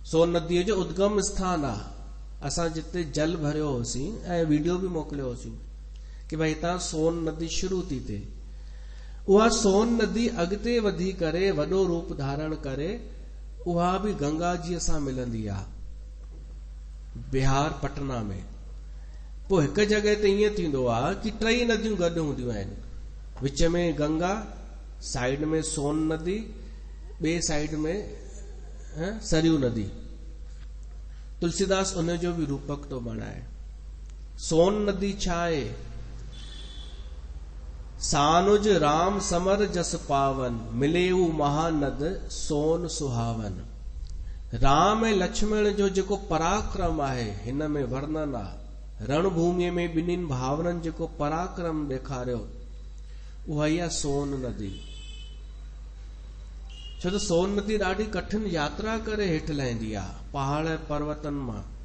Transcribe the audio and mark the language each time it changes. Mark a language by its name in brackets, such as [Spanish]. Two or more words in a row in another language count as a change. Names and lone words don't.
[Sindhi] सोन नदीअ जो उद्गम स्थान आहे। असां जिते जल भरियो होसीं ऐं वीडियो बि मोकिलियो होसीं कि भाई हितां सोन नदी शुरू थी थिए। उहा सोन नदी अॻिते वधी करे वॾो रूप धारण करे उहा बि गंगा जीअ सां मिलंदी आहे बिहार पटना में। पोइ हिकु जॻह ते ईअं थींदो आहे कि टई नदियूं गॾु हूंदियूं आहिनि, विच में गंगा, साइड में सोन नदी, ॿिए साइड में सरयू नदी। तुलसीदास उन जो भी रूपक तो बनाए। सोन नदी छाए, [Awadhi] सानुज राम समर जस पावन, मिलेऊ महानद सोन सुहावन। [Sindhi] राम ऐं लक्ष्मण जो जेको पराक्रम आहे हिन में वर्णन आहे। रणभूमिअ में ॿिन्हिनि भावरनि जेको पराक्रम ॾेखारियो उहा ई आहे सोन नदी। छो त सोन नदी ॾाढी कठिन यात्रा करे हेठि लहंदी आहे, पहाड़ पर्वतनि मां।